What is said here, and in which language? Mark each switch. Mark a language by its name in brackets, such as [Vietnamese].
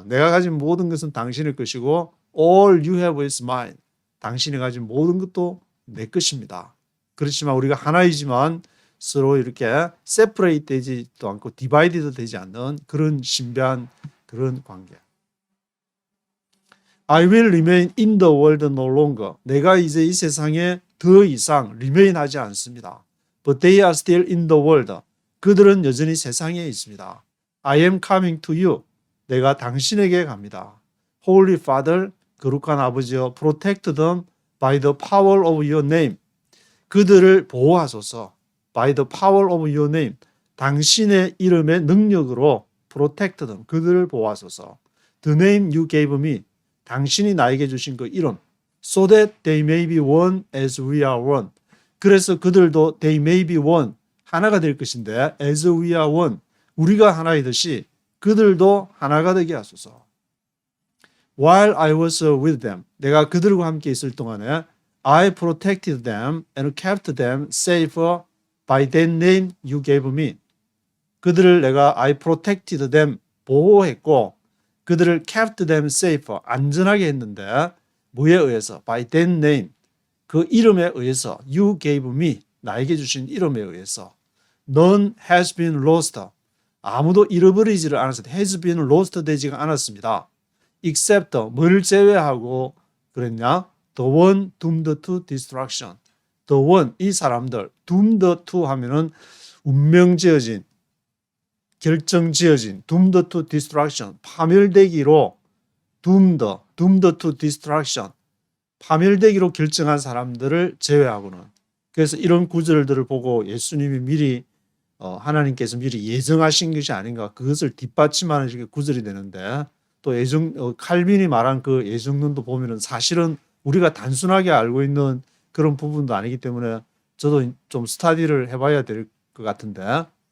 [Korean] 내가 가진 모든 것은 당신의 것이고 [English] all you have is mine. [Korean] 당신이 가진 모든 것도 내 것입니다. 그렇지만 우리가 하나이지만 서로 이렇게 separate 되지도 않고 divided 되지 않는 그런 신비한 그런 관계. [English] I will remain in the world no longer. [Korean] 내가 이제 이 세상에 더 이상 remain 하지 않습니다. [English] But they are still in the world. [Korean] 그들은 여전히 세상에 있습니다. [English] I am coming to you. [Korean] 내가 당신에게 갑니다. [English] Holy Father, [Korean] 거룩한 아버지여, [English] protect them by the power of your name. [Korean] 그들을 보호하소서. [English] By the power of your name. [Korean] 당신의 이름의 능력으로 [English] protect them. [Korean] 그들을 보호하소서. [English] The name you gave me. [Korean] 당신이 나에게 주신 그 이름. [English] So that they may be one as we are one. [Korean] 그래서 그들도 [English] they may be one. [Korean] 하나가 될 것인데 [English] as we are one. [Korean] 우리가 하나이듯이 그들도 하나가 되게 하소서. [English] While I was with them. [Korean] 내가 그들과 함께 있을 동안에 [English] I protected them and kept them safe by that name you gave me. [Korean] 그들을 내가 [English] I protected them [Korean] 보호했고 그들을 [English] kept them safe [Korean] 안전하게 했는데 뭐에 의해서? [English] By that name [Korean] 그 이름에 의해서 [English] you gave me [Korean] 나에게 주신 이름에 의해서 [English] None has been lost [Korean] 아무도 잃어버리지를 않았습니다. [English] has been lost [Korean] 되지가 않았습니다. except 뭘 제외하고 그랬냐? [English] The one doomed to destruction. The one [Korean] 이 사람들 [English] doomed to [Korean] 하면은 운명지어진 결정지어진 [English] doomed to destruction [Korean] 파멸되기로 [English] doomed to destruction [Korean] 파멸되기로 결정한 사람들을 제외하고는 그래서 이런 구절들을 보고 예수님이 미리 하나님께서 미리 예정하신 것이 아닌가 그것을 뒷받침하는 식의 구절이 되는데 또 칼빈이 말한 그 예정론도 보면은 사실은 우리가 단순하게 알고 있는 그런 부분도 아니기 때문에 저도 좀 스터디를 해봐야 될 것 같은데